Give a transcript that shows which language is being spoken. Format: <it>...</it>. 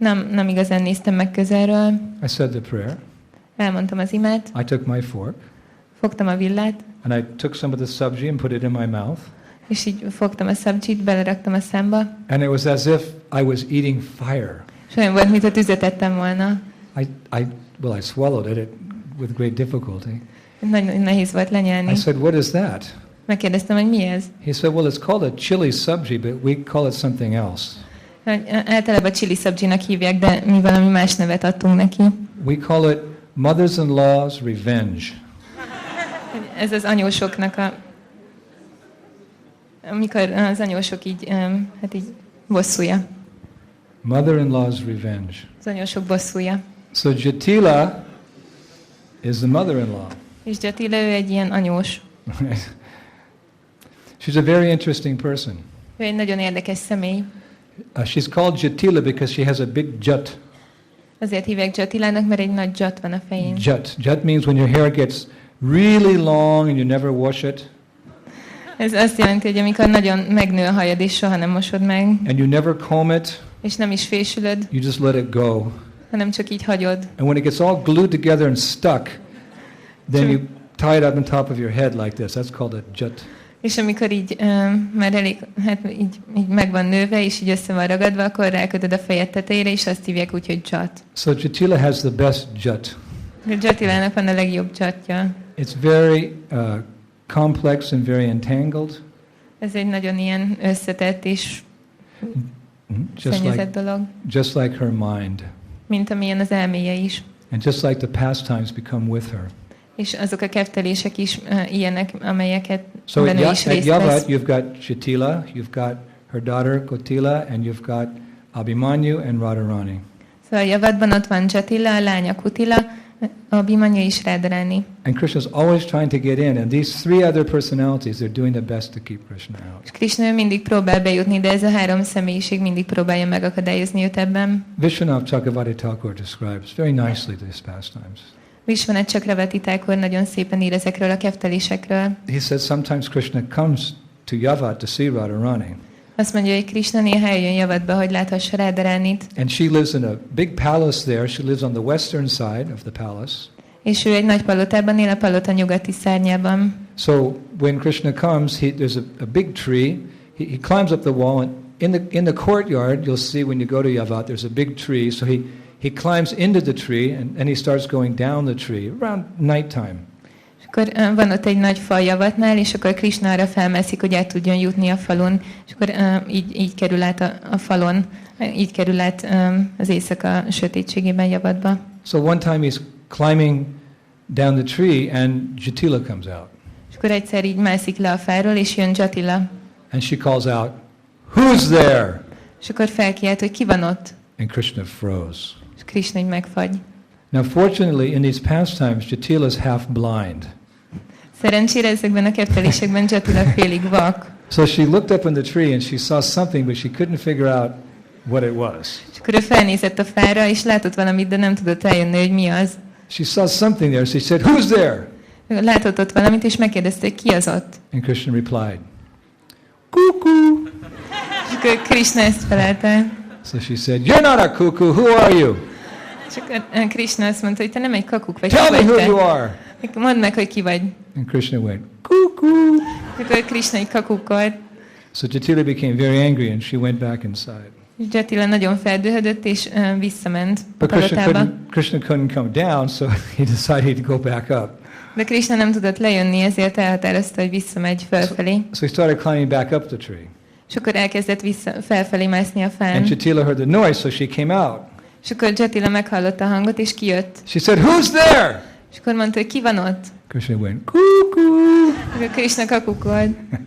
<hu>Nem igazán néztem meg közelről.</hu> <en>I said the prayer.</en> <hu>Elmondtam az imát.</hu> <en>I took my fork.</en> <hu>Fogtam a villát.</hu> <en>And I took some of the sabji and put it in my mouth.</en> <hu>És így fogtam a szabdzsit, beleraktam a számba.</hu> <en>And it was as if I was eating fire.</en> <hu>És olyan volt, mintha tüzet ettem volna.</hu> <en>I swallowed it with great difficulty.</en> <hu>Nagyon nehéz volt lenyelni.</hu> <en>I said, what is that?</en> <hu>Megkérdeztem, hogy mi ez?</hu> <en>He said, well, it's called a chili sabji, but we call it something else.</en> <hu>Általában chili szabdzsinak hívják, de mi valami más nevet adtunk neki.</hu> <en>We call it mothers-in-law's revenge.</en> <hu>Ez az anyósoknak amikor az anyósok így bosszúja.</hu> <en>Mother-in-law's revenge.</en> <hu>Az anyósok bosszúja.</hu> <en>So Jatila is the mother-in-law.</en> <hu>És Jatila ő egy ilyen anyós.</hu> <en>She's a very interesting person.</en> <hu>Ő egy nagyon érdekes személy.</hu> <en>She's called Jatila because she has a big jut.</en> <hu>Azért hívják Jatilának, mert egy nagy jut van a fején.</hu> <en>Jut means when your hair gets really long and you never wash it.</en> <hu>Ez azt jelenti, hogy amikor nagyon megnő a hajad és soha nem mosod meg.</hu> <en>And you never comb it.</en> <hu>És nem is fésülöd.</hu> <en>You just let it go.</en> <hu>Hanem csak így hagyod.</hu> <en>And when it gets all glued together and stuck, then you tie it up on top of your head like this. That's called a jut.</en> <hu>És amikor így már elég, így meg van nőve, és így össze van ragadva, akkor rákötöd a fejed tetejére, és azt hívják úgy, hogy jut.</hu> <en>So Jatila has the best jut.</en> <hu>Jatilának van a legjobb jutja.</hu> <en>It's very complex and very entangled.</en> <hu>Ez egy nagyon ilyen összetett és szennyezett dolog.</hu> <en>Just like her mind.</en> <hu>Mint amilyen az elméje is.</hu> <en>And just like the pastimes become with her.</en> <hu>És azok a keftelések is ilyenek, amelyeket</hu> <en>so</en> <hu>benne is részt vesz.</hu> <en>You've got Jatila, you've got her daughter Kotila, and you've got Abhimanyu and Radharani.</en> <hu>Szóval Javadban ott van Jatila, a lánya Kutila, Abhimanyu és Radharani.</hu> <en>And Krishna is always trying to get in, and these 3 other personalities, they're doing the best to keep Krishna out.</en> <hu>És Krishna mindig próbál bejutni, de ez a 3 személyiség mindig próbálja megakadályozni őt ebben.</hu> <en>Vishwanath Chakravarti Thakur describes very nicely these pastimes.</en> <hu>Vishwanath Chakravarti Thakur nagyon szépen ír ezekről a keftelésekről.</hu> <en>He says sometimes Krishna comes to Yavat to see Radharani.</en> <hu>Azt mondja, hogy Krishna néha eljön Javadba, hogy láthassa Radharanit.</hu> <en>And she lives in a big palace there. She lives on the western side of the palace.</en> <hu>És ő egy nagy palotában él, a palota nyugati szárnyában.</hu> <en>So when Krishna comes, there's a big tree. He climbs up the wall, and in the courtyard, you'll see when you go to Yavat, there's a big tree. So he climbs into the tree, and he starts going down the tree around nighttime.</en> <hu>És Akkor van ott egy nagy fal javatnál, és akkor Krisna arra felmászik, hogy át tudjon jutni a falon, és akkor így kerül át a falon, így kerül át az éjszaka sötétségében javatba.</hu> <en>So one time he's climbing down the tree and Jatila comes out.</en> <hu>És akkor egyszer így mászik le a fáról, és jön Jatila.</hu> <en>And she calls out, "Who's there?"</en> <hu>És akkor felkiált, hogy ki van ott.</hu> <en>And Krishna froze.</en> <hu>És Krishna így megfagy.</hu> <en>Now fortunately in these pastimes Jatila is half blind.</en> <hu>Szerencsére ezekben a keftelésekben Jatila félig vak.</hu> <en>So she looked up in the tree and she saw something but she couldn't figure out what it was.</en> <hu>És akkor ő felnézett a fára, és látott valamit, de nem tudott eljönni, hogy mi az.</hu> <en>She saw something there. She said, "Who's there?"</en> <hu>Látott ott valamit, és megkérdezte, hogy ki az ott.</hu> <en>And Krishna replied, "Cuckoo."</en> <hu>És akkor Krishna ezt felelte.</hu> <en>So she said, "You're not a cuckoo. Who are you?</en> <hu>És akkor Krishna azt mondta, hogy te nem egy kakuk vagy,</hu> <en>Tell</en> <hu>ki</hu> <en>me</en> <hu>vagy</hu> <en>who</en> <hu>te.</hu> <en>you are."</en> <hu>Mondd meg, hogy ki vagy.</hu> <en>And Krishna went, "Cuckoo."</en> <hu>Akkor Krishna így kakukolt.</hu> <en>So Jatila became very angry and she went back inside.</en> <hu>És Jatila nagyon feldühödött, és visszament a</hu> <en>But</en> <hu>palotába.</hu> <en>Krishna couldn't come down, so he decided to go back up.</en> <hu>De Krishna nem tudott lejönni, ezért elhatározta, hogy visszamegy felfelé.</hu> <en>So he started climbing back up the tree.</en> <hu>És akkor elkezdett felfelé mászni a fán.</hu> <en>And Jatila heard the noise, so she came out.</en> <hu>És akkor Jatila meghallotta a hangot, és kijött.</hu> <en>She said, "Who's there?"</en> <hu>És akkor mondta, hogy ki van ott.</hu> <en>Krishna went, "Cuckoo."</en> <hu>Akkor Krishna kakukolt.</hu>